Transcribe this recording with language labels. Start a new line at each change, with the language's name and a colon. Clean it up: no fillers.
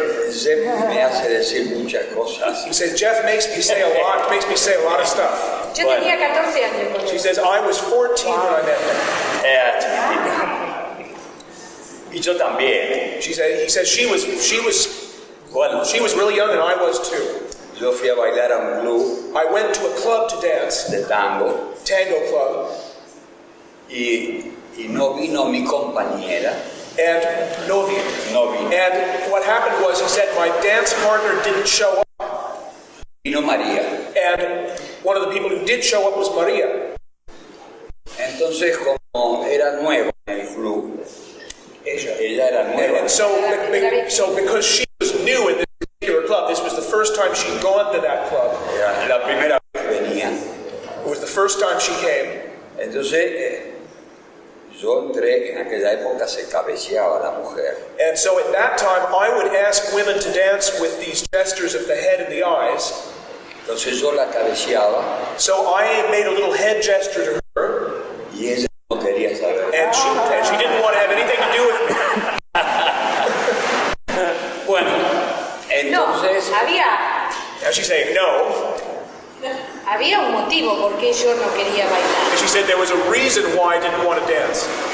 Spanish: Zep me hace decir muchas cosas.
English: He said, Jeff makes me say a lot of stuff.
Spanish: Yo tenía 14 años cuando...
English: She says, I was 14 when I met him.
Spanish: Era chiquitita. Y yo también.
English: He says she was really young and I was too.
Spanish: Yo fui a bailar a un club
English: I went to a club to dance,
Spanish: de tango
English: tango club,
Spanish: y no vino mi compañera.
English: and
Spanish: no vino. No vino.
English: And what happened was, he said, my dance partner didn't show up.
Spanish: Vino María.
English: And one of the people who did show up was Maria.
Spanish: Entonces, como era nueva en el club, ella era nueva.
English: And so because she was new in this particular club, this was the first time she'd gone to that club.
Spanish: Era la primera vez que venía.
English: It was the first time she came.
Spanish: Entonces, yo entré, en aquella época se cabeceaba la mujer.
English: And so at that time, I would ask women to dance with these gestures of the head and the eyes.
Spanish: Entonces yo la cabeceaba
English: So I made a little head gesture to her,
Spanish: y ella no quería saber.
English: and she didn't want to have anything to do with me.
Spanish: Bueno, No, entonces,
English: Now she's saying no.
Spanish: había un motivo por qué yo no quería bailar.
English: And she said there was a reason why I didn't want to dance.